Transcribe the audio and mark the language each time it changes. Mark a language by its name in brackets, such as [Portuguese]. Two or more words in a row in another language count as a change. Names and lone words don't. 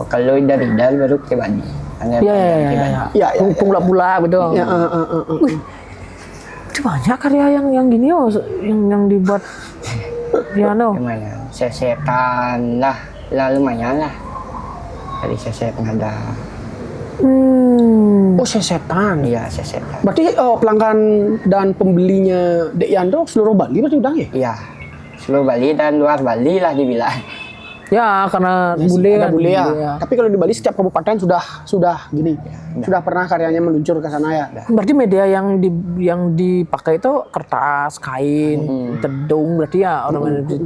[Indonesian] Kalau dari Dal baru ke Bani. Iya iya. Ya ya. Pula gitu. Ya, Wih, itu banyak karya yang gini oh, yang dibuat piano. Gimana? Sesetan lah. Lumayan lah. Dari sesetan ada. Oh sesetan. Iya sesetan. Berarti pelanggan dan pembelinya Dek Yando seluruh Bali berarti udah ya? Iya. Seluruh Bali dan luar Bali lah dibilang. Ya karena bule Ada kan. bule ya. Bule ya. Tapi kalau di Bali setiap kabupaten sudah gini. Sudah pernah karyanya meluncur ke sana ya. Berarti media yang dipakai itu kertas, kain, tedung berarti ya orang itu.